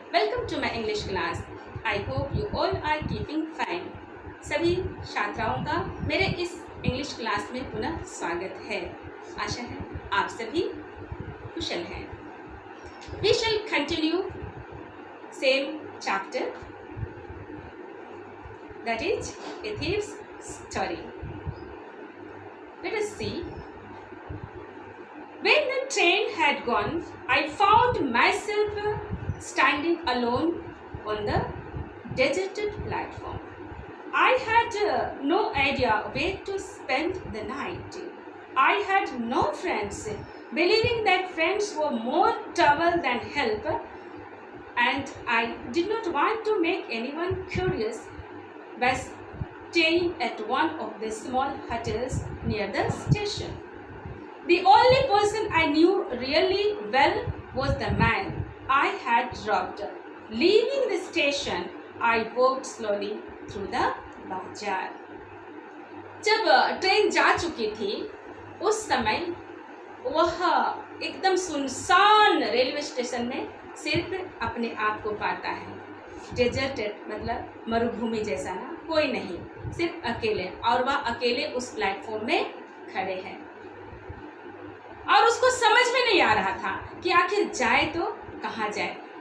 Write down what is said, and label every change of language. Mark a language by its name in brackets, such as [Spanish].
[English] Welcome to my English class. I hope you all are keeping fine. [Hindi] सभी छात्राओं का मेरे इस इंग्लिश क्लास में पुनः स्वागत है। आशा है आप सभी कुशल हैं। [English] We shall continue same chapter, that is a thief's story. Let us see. When the train had gone, I found myself standing alone on the deserted platform. I had no idea where to spend the night. I had no friends, believing that friends were more trouble than help, and I did not want to make anyone curious by staying at one of the small hotels near the station. The only person I knew really well was the man I had dropped. Leaving the station, I walked slowly through the bazaar. [Hindi] जब train जा चुकी थी उस समय वह एकदम सुनसान रेलवे स्टेशन में सिर्फ अपने आप को पाता है। डेजर्टेड मतलब मरुभूमि जैसा ना, कोई नहीं, सिर्फ अकेले, और वह अकेले उस प्लेटफॉर्म में खड़े हैं और उसको समझ में नहीं आ रहा था कि आखिर जाए तो कहाँ जाए।